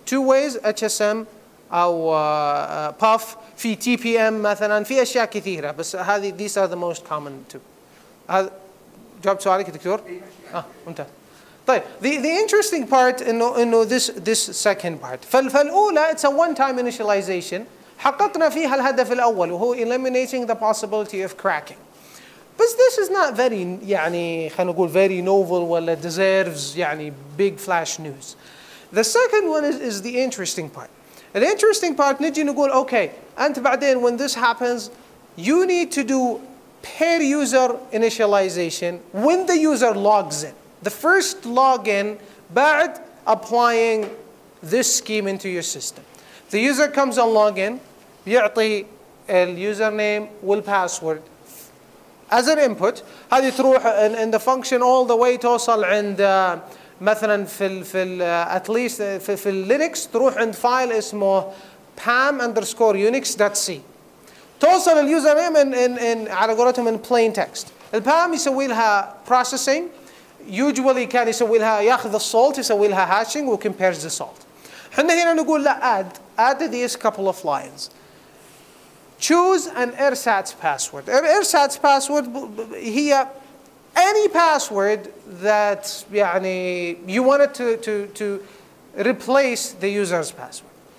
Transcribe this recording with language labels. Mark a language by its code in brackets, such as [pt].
[en] Two ways, [ar] HSM أو puff، في TPM مثلا، في أشياء كثيرة، بس هذه [en] these are the most common two. [ar] هذا جاوبت سؤالك دكتور؟ ممتاز. [en] طيب the interesting part إنه this second part. فالأولى it's a one time initialization، [ar] حققنا فيها الهدف الأول وهو [en] eliminating the possibility of cracking. But this is not very يعني [ar] خلينا نقول [en] very novel ولا deserves يعني big flash news. The second one is the interesting part. The interesting part [ar] نجي نقول [en] okay [ar] أنت بعدين [en] when this happens you need to do per user initialization when the user logs in. The first login بعد applying this scheme into your system. The user comes and log in [ar] بيعطي اليوزر والباسورد [en] as an input. [ar] هذه تروح [en] in the function all the way [ar] توصل عند مثلا في [en] at least [ar] في اللينكس تروح عند فايل اسمه pam_unix.c. توصل اليوزر in على قولتهم [en] in plain text. [ar] البام يسوي لها processing. usually كان يسوي لها ياخذ السولت يسوي لها hashing و [en] compares the salt. [ar] احنا هنا نقول لا [en] add these couple of lines. Choose an ersatz password. Ersatz password هي any password that يعني you wanted to replace the user's password.